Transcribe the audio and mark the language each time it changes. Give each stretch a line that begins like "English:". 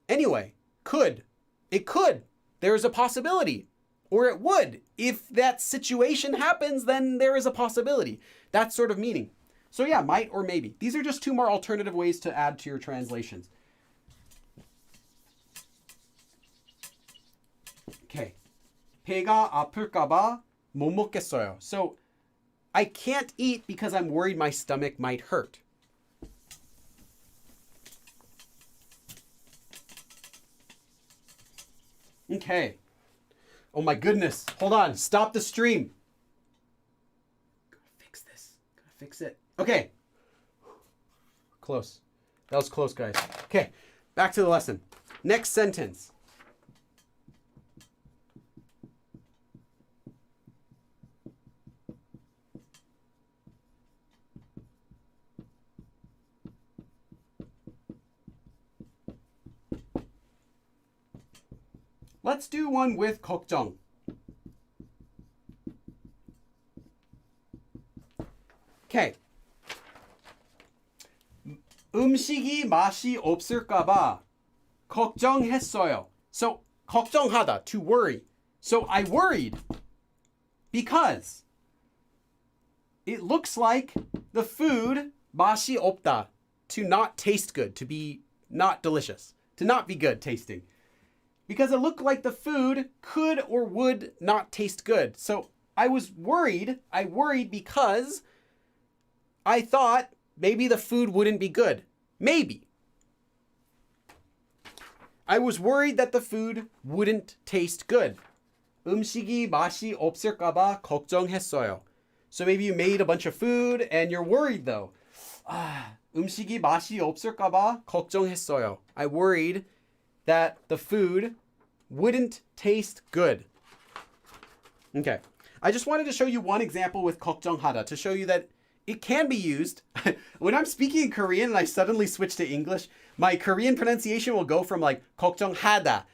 English: Anyway, could. It could. There's a possibility. Or it would. If that situation happens, then there is a possibility. That sort of meaning. So yeah, might or maybe. These are just two more alternative ways to add to your translations. Okay.
Korean: 배가 아플까봐 못 먹겠어요.
English: So I can't eat because I'm worried my stomach might hurt. Okay. Oh my goodness. Hold on. Stop the stream. Gotta fix this. Gotta fix it. Okay. Close. That was close, guys. Okay. Back to the lesson. Next sentence. Let's do one with 걱정. Okay.
Korean: 음식이 맛이 없을까봐 걱정했어요.
English: So, 걱정하다, to worry. So I worried because it looks like the food
Korean: 맛이 없다,
English: to not taste good, to be not delicious, to not be good tasting. Because it looked like the food could or would not taste good. So I was worried. I worried because I thought maybe the food wouldn't be good. Maybe. I was worried that the food wouldn't taste good.
Korean: 음식이 맛이 없을까봐 걱정했어요.
English: So maybe you made a bunch of food and you're worried though.
Korean: 음식이 맛이 없을까봐 걱정했어요.
English: I worried that the food wouldn't taste good. Okay. I just wanted to show you one example with 걱정하다 to show you that it can be used. When I'm speaking in Korean and I suddenly switch to English, my Korean pronunciation will go from like 걱정하다.